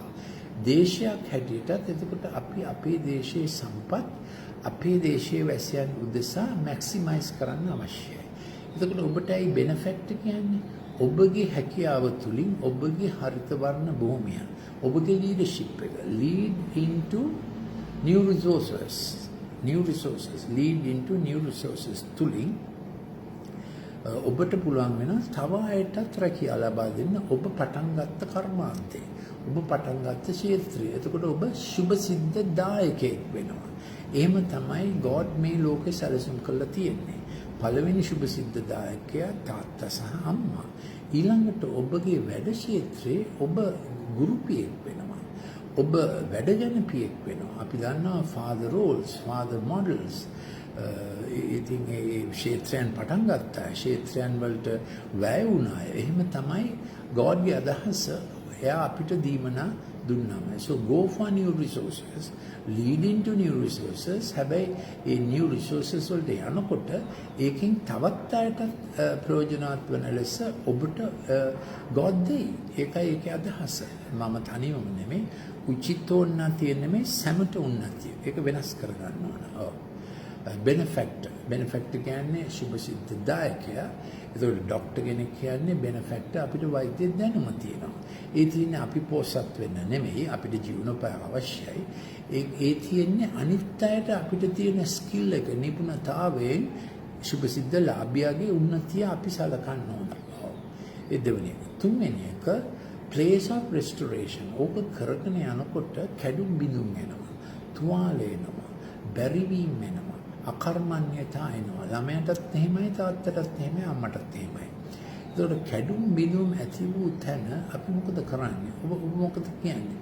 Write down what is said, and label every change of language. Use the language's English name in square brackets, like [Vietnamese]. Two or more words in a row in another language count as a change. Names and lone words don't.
[Sinhala] දේශයක් හැටියටත් එතකොට අපි අපේ දේශයේ සම්පත් අපේ දේශයේ වැසියන් උදෙසා මැක්සිමයිස් කරන්න අවශ්‍යයි. එතකොට ඔබට ඇයි බෙනෆිට් කියන්නේ? ඔබගේ හැකියාව තුලින් ඔබගේ හරිත වර්ණ භූමිය, ඔබගේ ලීඩර්ෂිප් එක [English] lead into new resources [Sinhala] තුලින් ඔබට පුළුවන් වෙන තව අයටත් රැකියාව ලබා දෙන්න. ඔබ පටන් ගත්ත කර්මාන්තේ, ඔබ පටන් ගත්ත ක්ෂේත්‍රය. එතකොට ඔබ සුභ සිද්ධ දායකයෙක් වෙනවා. එහෙම තමයි ගෝඩ් මේ ලෝකේ සැලසුම් කරලා තියෙන්නේ. පළවෙනි සුභ සිද්ධ දායකයා තාත්තා සහ අම්මා. ඊළඟට ඔබගේ වැඩ ක්ෂේත්‍රයේ ඔබ ගුරුපියෙක් වෙනවා. ඔබ වැඩජනපියෙක් වෙනවා. අපි දන්නවා [English] father roles, father models. [Sinhala] ඉතින් ඒ ක්ෂේත්‍රයන් පටන් ගත්තා. ක්ෂේත්‍රයන් වලට වැය වුණා. එහෙම තමයි Godගේ අදහස. එයා අපිට දීමනා දුන්නම. [English] So go for new resources, lead into new resources. [Sinhala] හැබැයි ඒ [English] new resources [Sinhala] වලට යනකොට ඒකෙන් තවත් අයට ප්‍රයෝජනවත් වෙන ලෙස ඔබට God දෙයි. ඒකයි ඒකේ අදහස. මම තනියම නෙමෙයි, උචිතෝන්නතිය නෙමෙයි, සමට උන්නතිය. ඒක වෙනස් කරගන්න ඕන. ඔව්. benefactor කියන්නේ සුභ සිද්ධ දායකයා. ඒතකොට ડોක්ටර් කෙනෙක් කියන්නේ benefactor අපිට වෛද්‍ය දැනුම තියෙනවා. ඒ තියෙන්නේ අපි පොසත් වෙන්න නෙමෙයි, අපිට ජීවනෝපාය අවශ්‍යයි. ඒ තියෙන්නේ අනිත් අයට අපිට තියෙන ස්කිල් එක, නිපුණතාවයෙන් සුභ සිද්ධ ලාභියාගේ උන්නතිය අපි සලකන්න ඕන. ඒ දෙවෙනි එක. තුන්වෙනි එක [English] place of restoration. [Sinhala] ඕක කරගෙන යනකොට කැඩුම් බිඳුම් එනවා, තුවාල එනවා, බැරිවීම එනවා, අකර්මණ්‍යතා එනවා. ළමයටත් එහෙමයි, තාත්තටත් එහෙමයි, අම්මටත් එහෙමයි. ඒතකොට කැඩුම් බිඳුම් ඇති වූ තැන අපි මොකද කරන්නේ? ඔබ මොකද කියන්නේ?